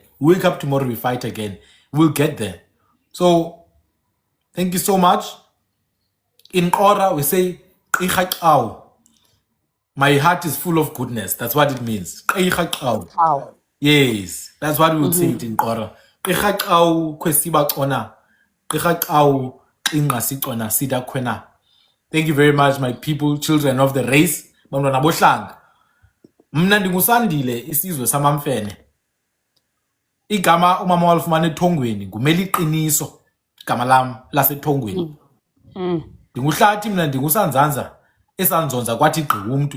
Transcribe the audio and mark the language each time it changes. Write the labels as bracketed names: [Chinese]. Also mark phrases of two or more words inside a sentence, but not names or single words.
[English] We wake up tomorrow, we fight again. We'll get there. So, thank you so much. In Kora, we say, "Ikhaqaw." My heart is full of goodness. That's what it means. Ikhaqaw. Wow. Yes, that's what we would say it in Kora. [Xhosa] Ikhaqaw kwesiba xona. Ikhaqaw ingasi xona sida khwena. [English] Thank you very much, my people, children of the race. [Xhosa] Bantwana bohlanga. Mna ndingusandile isizwe samamfene. Igama umama walifumana ethongweni ngumeli iqiniso. Igama lam lasethongweni. Ndinguhlathi mna ndingusanzanza esanzonza kwathi gqi umntu.